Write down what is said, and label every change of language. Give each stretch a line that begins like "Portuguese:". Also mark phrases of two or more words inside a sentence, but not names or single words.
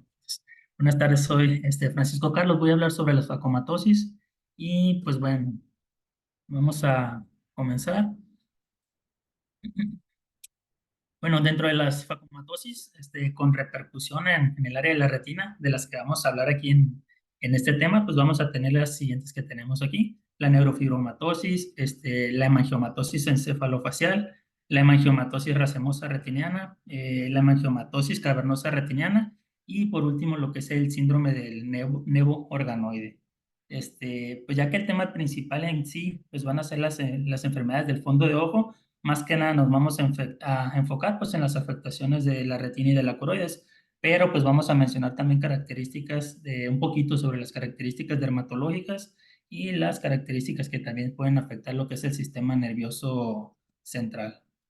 Spanish: Buenas tardes, soy Francisco Carlos. Voy a hablar sobre la facomatosis y pues bueno, vamos a comenzar. Bueno, dentro de las facomatosis, con repercusión en el área de la retina, de las que vamos a hablar aquí en este tema, pues vamos a tener las siguientes que tenemos aquí: la neurofibromatosis, la hemangiomatosis encefalofacial, la hemangiomatosis racemosa retiniana, la hemangiomatosis cavernosa retiniana y por último lo que es el síndrome del nevo organoide. Pues ya que el tema principal en sí, pues van a ser las enfermedades del fondo de ojo. Más que nada nos vamos a enfocar pues en las afectaciones de la retina y de la coroides, pero pues vamos a mencionar también características de un poquito sobre las características dermatológicas y las características que también pueden afectar lo que es el sistema nervioso central.